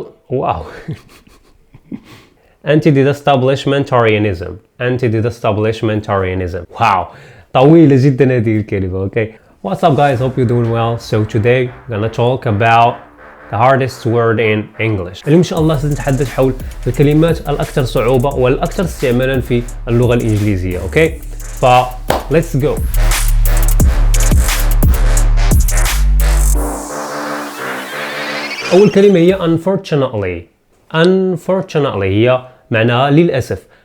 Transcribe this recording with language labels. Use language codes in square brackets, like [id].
[en] Wow Anti-establishmentarianism. Anti-establishmentarianism. [ar] Wow, طويلة جدا هذه الكلمة. [en] Okay. What's up guys? Hope you're doing well. So today we're gonna talk about the hardest word in English. [ar] اليوم إن شاء الله سنتحدث حول الكلمات الأكثر صعوبة والأكثر استعمالا في اللغة الإنجليزية. [en] Okay. let's go. [ar] أول كلمة هي unfortunately. Unfortunately هي معناها للأسف.